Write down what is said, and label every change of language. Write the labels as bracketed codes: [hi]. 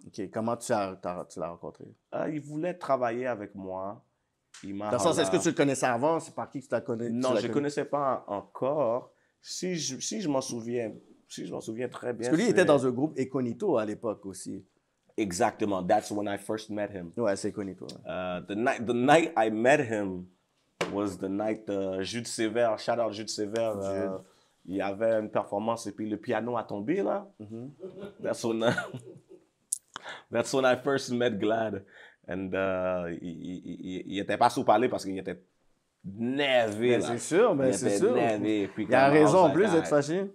[fr] OK, comment tu l'as rencontré? Il voulait travailler avec moi. Il m'a Dans le sens, est-ce que tu le connaissais avant? C'est par qui que tu l'as connu? Non, je ne connaissais pas encore. Si je m'en souviens très bien. Parce que lui, il était dans un groupe Econito à l'époque aussi. Exactement. [en] That's when I first met him. [fr] Ouais, c'est Econito. [en] The night I met him was the night Jude Sévère, shout out Jude Sévère. [fr] Il y avait une performance et puis le piano a tombé là. [en] That's when I first met Glad. [fr] And il était pas sous parler parce qu'il était nerveux. C'est sûr, mais c'est sûr. Nerveux. Il a raison en plus d'être fâché.